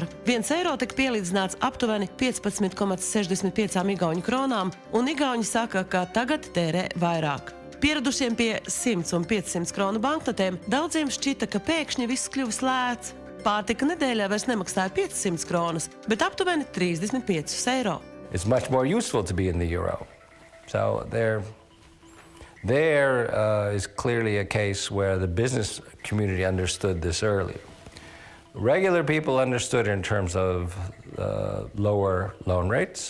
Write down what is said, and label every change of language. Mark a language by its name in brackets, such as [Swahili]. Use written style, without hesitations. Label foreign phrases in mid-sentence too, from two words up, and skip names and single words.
[Latvian] 1 eiro tika pielīdzināts aptuveni 15,65 igauņu kronām, un igauņi saka, ka tagad tērē vairāk. Pieradušiem pie 100 un 500 kronu banknotēm daudziem šķita, ka pēkšņi viss kļuvis lēts. Pārtika nedēļā vairs nemaksāja 500 kronas, bet aptuveni 35 eiro. [English] It's much more useful to be in the euro. So There is clearly a case where the business community understood this earlier. Regular people understood in terms of lower loan rates.